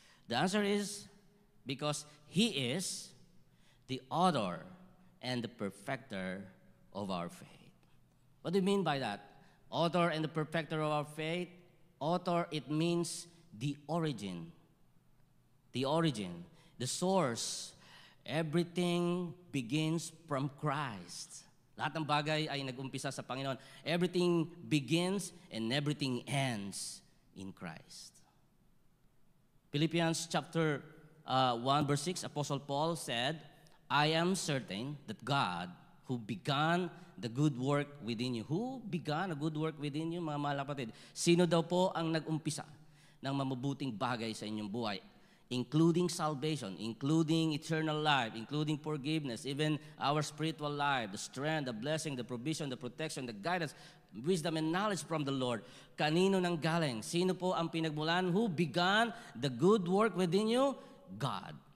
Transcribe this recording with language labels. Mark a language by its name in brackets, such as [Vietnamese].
[English] The answer is because He is the author and the perfecter of our faith. What do you mean by that? Author and the perfecter of our faith. Author, it means the origin. The origin, the source. Everything begins from Christ. [Filipino] Lahat ng bagay ay nag-umpisa sa Panginoon. [English] Everything begins and everything ends in Christ. Philippians chapter 1 verse 6, Apostle Paul said, I am certain that God who began the good work within you. Who began a good work within you, [Filipino] mga mahal na kapatid? Sino daw po ang nag-umpisa ng mabubuting bagay sa inyong buhay? [English] Including salvation, including eternal life, including forgiveness, even our spiritual life, the strength, the blessing, the provision, the protection, the guidance, wisdom and knowledge from the Lord. [Filipino] Kanino nang galing? Sino po ang pinagmulan? [English] Who began the good work within you? [Filipino] God.